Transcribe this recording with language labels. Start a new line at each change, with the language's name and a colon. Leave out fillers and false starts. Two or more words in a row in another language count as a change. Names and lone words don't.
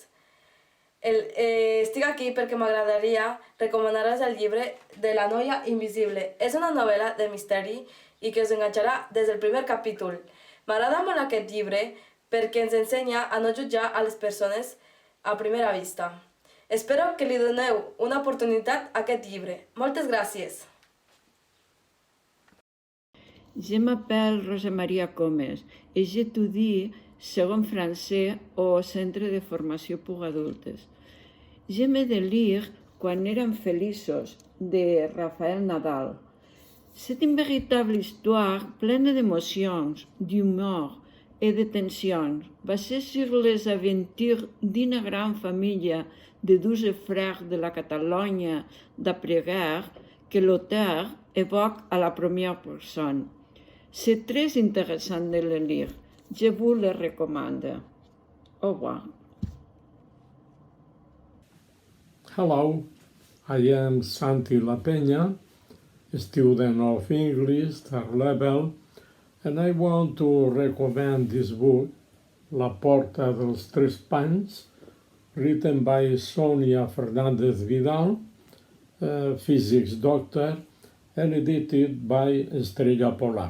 Catalan: Estic aquí perquè m'agradaria recomanar-vos el llibre de La noia invisible. És una novel·la de misteri i que us enganxarà des del primer capítol. M'agrada molt aquest llibre perquè ens ensenya a no jutjar a les persones a primera vista. Espero que li doneu una oportunitat a aquest llibre. Moltes gràcies.
French: Je m'appelle Rosa Maria Comes et j'étudie segon français au Centre de Formació pour Adultes. J'aimais de lire Quan érem feliços de Rafael Nadal. C'est une véritable histoire pleine d'émotions, d'humour et de tensions, basée sur les aventures d'une grande famille de 12 frères de la Catalogne d'après-guerre que l'auteur évoque à la première personne. C'est très intéressant de le lire. Je vous le recommande. Au revoir.
English: Hello, I am Santi La Peña, a student of English third level, and I want to recommend this book, La Porta dels Tres Pans, written by Sonia Fernández Vidal physics doctor, and edited by Estrella Polar.